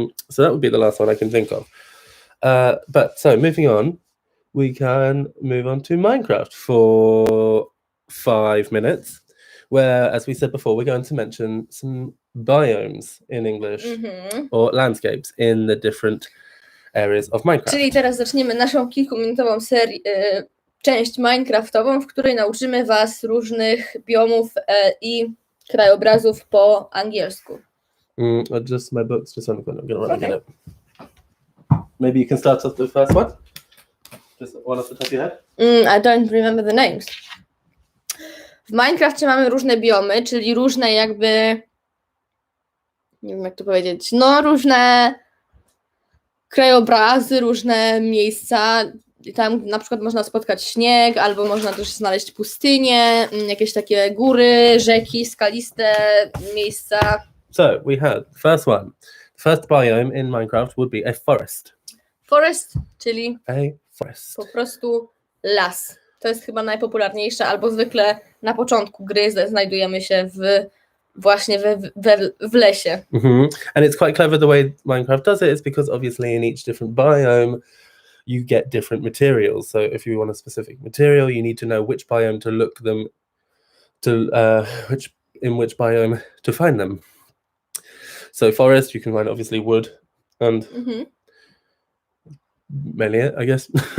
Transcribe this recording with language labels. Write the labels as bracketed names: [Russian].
[English] So that would be the last one I can think of. But so moving on, we can move on to Minecraft for 5 minutes, where, as we said before, we're going to mention some biomes in English or landscapes in the different areas of Minecraft. [Polish] Czyli teraz zaczniemy naszą kilkuminutową część Minecraftową, w której nauczymy Was różnych biomów i krajobrazów po angielsku. [English] Just my books, just I'm going to run and get it. Maybe you can start off the first one? Just one off the top of your head? I don't remember the names. [Polish] W Minecrafcie mamy różne biomy, czyli różne jakby, nie wiem jak to powiedzieć, no różne krajobrazy, różne miejsca. I tam na przykład można spotkać śnieg, albo można też znaleźć pustynię, jakieś takie góry, rzeki, skaliste miejsca. [English] So we had the first one. The first biome in Minecraft would be a forest. [Polish] Forest, czyli [English] A forest. [Polish] po prostu las. To jest chyba najpopularniejsze, albo zwykle na początku gry znajdujemy się właśnie w lesie. [English] And it's quite clever the way Minecraft does it is because obviously in each different biome you get different materials. So if you want a specific material, you need to know which biome to look them to which biome to find them. So forest, you can find obviously wood and mainly it, I guess.